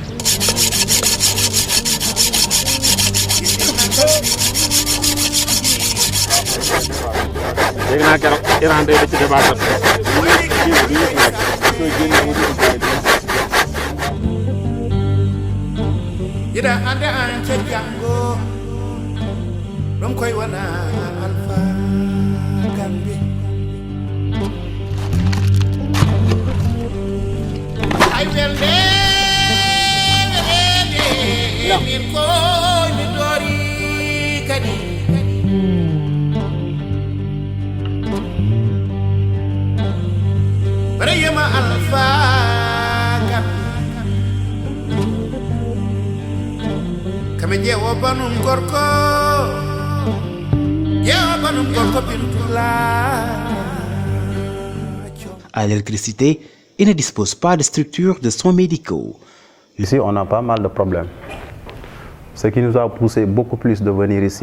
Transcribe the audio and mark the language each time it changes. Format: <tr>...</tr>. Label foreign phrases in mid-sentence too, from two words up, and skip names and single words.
<wo>léegi naa keroog Iran day da ci débat</wo> <ff>ida ande an ca jango ɗum koye wona alpha gambi ay welde min koymi dori kadi reyema alpha kame ƴeewo banum gorko</ff> <fr>À l'électricité, il ne dispose pas de structure de soins médicaux. Ici, on a pas mal de problèmes. Ce qui nous a poussé beaucoup plus de venir ici.</fr>